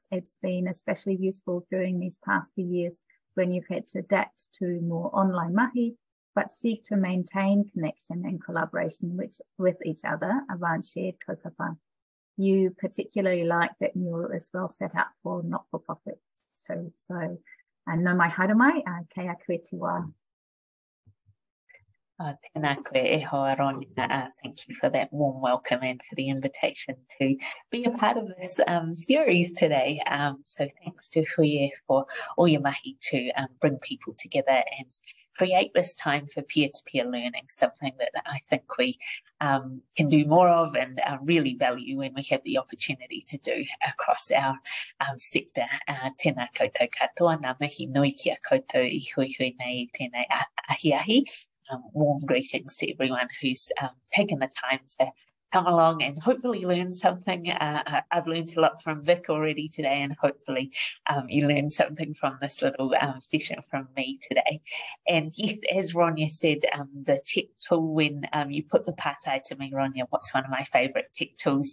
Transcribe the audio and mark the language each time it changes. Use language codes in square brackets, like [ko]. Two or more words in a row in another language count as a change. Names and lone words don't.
[en] It's been especially useful during these past few years when you've had to adapt to more online mahi, but seek to maintain connection and collaboration with each other around shared kaupapa. You particularly like that Mural is well set up for not-for-profits too. So, [mi] no mai haere mai, kei a koe te wā. Tēnā koe e hoa, Ron. [en] Thank you for that warm welcome and for the invitation to be a part of this series today. So thanks to Huie for all your mahi to bring people together and create this time for peer-to-peer learning, something that I think we can do more of and really value when we have the opportunity to do across our sector. [mi] Tēnā koutou katoa, ngā mihi nui kia koutou I hui hui nei tēnei ahi ahi. [en] Warm greetings to everyone who's taken the time to come along and hopefully learn something. I've learned a lot from Vic already today, and hopefully you learned something from this little session from me today. And yes, as Ronya said, the tech tool, when you put the pātai to me, Ronya, what's one of my favourite tech tools?